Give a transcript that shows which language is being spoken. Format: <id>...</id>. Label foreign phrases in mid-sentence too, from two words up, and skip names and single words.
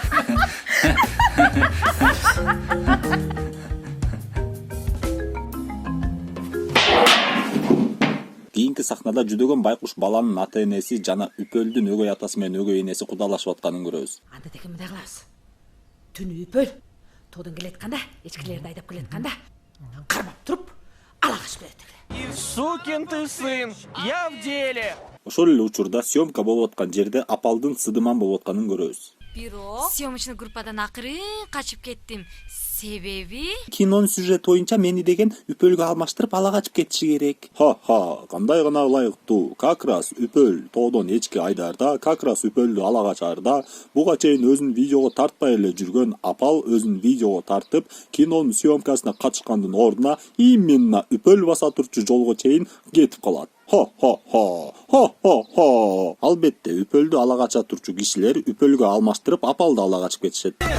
<ky>Кийинки сахнада жүдөгөн байкуш баланын ата-энеси жана Үпөлдүн өгөй атасы менен өгөй энеси кудалашып атканын көрөбүз. Анда деген мындай кылабыз. Түнү Үпөл тоодон келатканда, эчкилерди айдап келатканда, кармап туруп, ала качып кетет эле.</ky> <ru>Сукин ты сын, я в деле.</ru> <ky>Ошол эле учурда съемка болуп аткан жерде апалдын сыдыман болуп атканын көрөбүз. Бирок съемочный группадан акырын качып кеттим. Себеби Кинонун сюжети боюнча мени деген Үпөлгө алмаштырып ала качып кетиши керек. Кандай гана ылайыктуу.</ky> <ru>Как раз</ru> <ky>Үпөл тоодон эчки айдарда,</ky> <ru>как раз</ru> <ky>Үпөлдү ала качарда, буга чейин өзүн видеого тартпай эле жүргөн апал өзүн видеого тартып, кинонун съемкасына катышкандын ордуна именно Үпөл баса турчу жолго чейин кетип калат. Албетте Үпөлдү ала кача турчу кишилер Үпөлгө алмаштырып апалды ала качып кетишет.</ky>